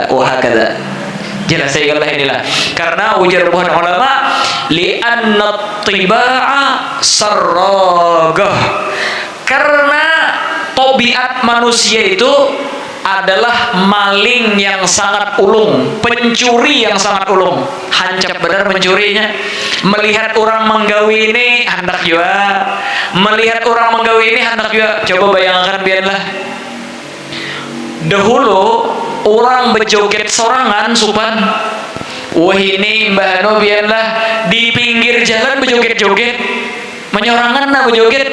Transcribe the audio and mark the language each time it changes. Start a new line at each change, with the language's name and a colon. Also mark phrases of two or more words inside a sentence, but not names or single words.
Banjar: Wah, kata jelas saya kata inilah karena ujar bukan ulama
Arabic: li'anna tiba'a sarragah,
Banjar: karena tabiat manusia itu adalah maling yang sangat ulung, pencuri yang sangat ulung, hancap benar mencurinya. Melihat orang menggawi ini hendak juga, melihat orang menggawi ini hendak juga. Coba bayangkan biarlah dahulu orang berjoget sorangan supan. Wah ini Mbak Ano biarlah di pinggir jalan berjoget-joget, menyorangan nah berjoget.